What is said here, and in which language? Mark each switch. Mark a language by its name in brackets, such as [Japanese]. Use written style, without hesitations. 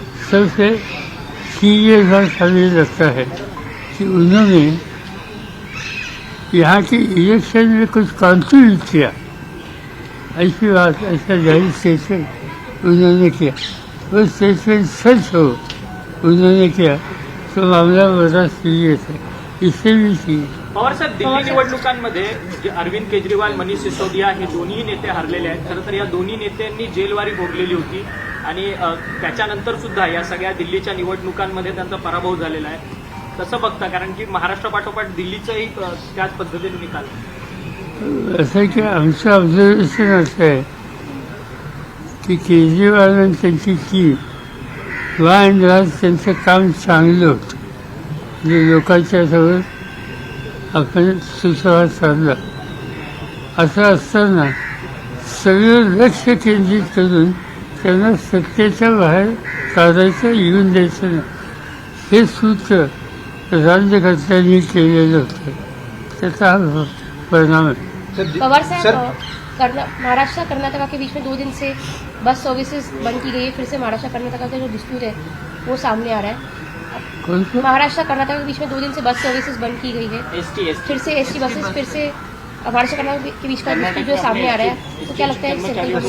[Hindi] सबसे सीरियस बात हमें लगता है कि उन्होंने यहाँ के इलेक्शन में कुछ कंट्रीब्यूट किया, ऐसी बात, ऐसा जाहिर स्टेटमेंट उन्होंने किया। वो स्टेटमेंट सच हो उन्होंने किया तो मामला बड़ा सीरियस है, इससे भी सीरियस। [Marathi] पवार साहेब, दिल्ली निवडणुकांमध्ये जे अरविंद केजरीवाल, मनीष सिसोदिया हे दोन्ही नेते हरलेले आहेत. खरं तर या दोन्ही नेत्यांनी जेलवारी भोगलेली होती आणि त्याच्यानंतर सुद्धा या सगळ्या दिल्लीच्या निवडणुकांमध्ये त्यांचा पराभव झालेला आहे. कसं बघता, कारण की महाराष्ट्रापाठोपाठ दिल्लीचंही त्याच पद्धतीने निकाल? असं की आमचं ऑब्झर्वेशन असं आहे की केजरीवाल त्यांची टीम वाहन त्यांचं काम चांगलं होतं, जे लोकांच्याजवळ आपण सुसंवाद साधला. असं असताना सगळं लक्ष केंद्रित करून त्यांना सत्तेच्या बाहेर काढायचं, येऊन द्यायचं नाही, हे सूत्र राज्यकर्त्यांनी केलेलं होतं. त्याचा हा परिणाम आहे. [Hindi] पवार साहब, महाराष्ट्र कर्नाटका के बीच में 2 दिन से बस सर्विसेज बंद की गई है। फिर से महाराष्ट्र कर्नाटका का जो डिस्प्यूट है वो सामने आ रहा है। महाराष्ट्र कर्नाटका के बीच में 2 दिन से बस सर्विसेज बंद की गई है। फिर से एसटी बसेस, फिर से महाराष्ट्र कर्नाटक के बीच का डिस्प्यूट जो सामने आ रहा है, तो क्या लगता है